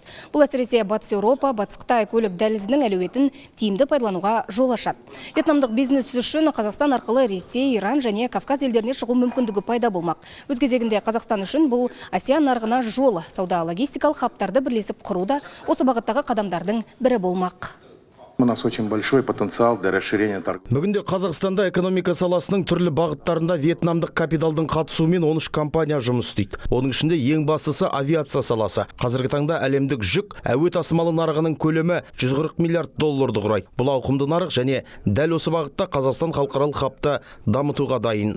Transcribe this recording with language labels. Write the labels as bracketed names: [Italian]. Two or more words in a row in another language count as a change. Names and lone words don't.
[Kazakh] Бұл әсіресе Батыс Еуропа, Батыс Қытай көлік дәлізінің әлеуетін тиімді пайдалануға жол ашады. Вьетнамдық бизнес үшін Қазақстан арқылы Ресей, Иран және Кавказ елдеріне шығу мүмкіндігі пайда болмақ. Өз кезегінде Қазақстан үшін бұл Азия нарығына жол, сауда-логистикалық хабтарды бірлесіп құру да осы бағыттағы қадамдардың бірі болмақ. [Russian] У нас очень большой потенциал для расширения торговли. [Kazakh] Бүгінде Қазақстанда экономика саласының түрлі бағыттарында вьетнамдық капиталдың қатысуымен 13 компания жұмыс істейді. Оның ішінде ең бастысы авиация саласы. Қазіргі таңда әлемдік жүк әуе тасымалы нарығының көлемі 140 миллиард долларды құрайды. Бұл ауқымды нарық және дәл осы бағытта Қазақстан халықаралық хабты дамытуға дайын.